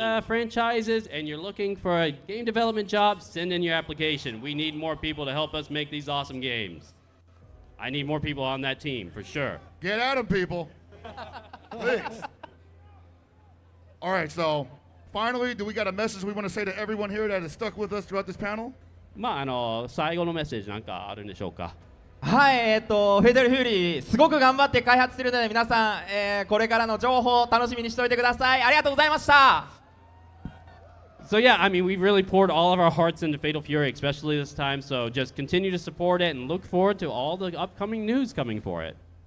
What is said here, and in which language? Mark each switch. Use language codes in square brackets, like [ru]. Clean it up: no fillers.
[en] these franchises and you're looking for a game development job, send in your application. We need more people to help us make these awesome games. I need more people on that team for sure. Get at them, people. Please. All right, so finally, do we got a message we want to say to everyone here that has stuck with us throughout this panel? [ja] まあ最後のメッセージなんかあるんでしょうか。はい、フェデルフューリーすごく頑張って開発してるので皆さん、これからの情報を楽しみにしておいてください。ありがとうございました。 [en] So yeah, I mean, we've really poured all of our hearts into Fatal Fury, especially this time. So just continue to support it and look forward to all the upcoming news coming for it.